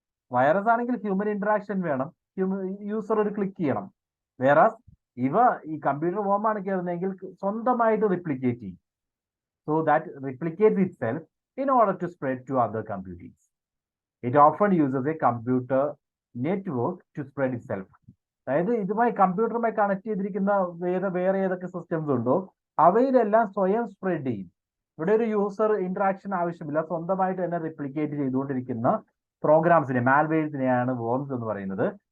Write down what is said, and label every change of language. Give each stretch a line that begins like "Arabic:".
Malayalam: Virus ആണെങ്കിൽ human interaction വേണം, user ഒരു ക്ലിക്ക് ചെയ്യണം. വേറാസ് ഈ കമ്പ്യൂട്ടർ വോം ആണ് കയറുന്നതെങ്കിൽ സ്വന്തമായിട്ട് റിപ്ലിക്കേറ്റ് ചെയ്യും.
English: So that replicates itself in order to spread to other computers. It often uses a computer network to spread itself.
Malayalam: അതായത് ഇതുമായി കമ്പ്യൂട്ടറുമായി കണക്ട് ചെയ്തിരിക്കുന്ന വേറെ ഏതൊക്കെ സിസ്റ്റംസ് ഉണ്ടോ അവയിലെല്ലാം സ്വയം സ്പ്രെഡ് ചെയ്യും. ഇവിടെ ഒരു യൂസർ ഇന്ററാക്ഷൻ ആവശ്യമില്ല, സ്വന്തമായിട്ട് തന്നെ റിപ്ലിക്കേറ്റ് ചെയ്തുകൊണ്ടിരിക്കുന്ന പ്രോഗ്രാംസിനെ, മാൽവെയർസിനെയാണ് വോംസ് എന്ന് പറയുന്നത്.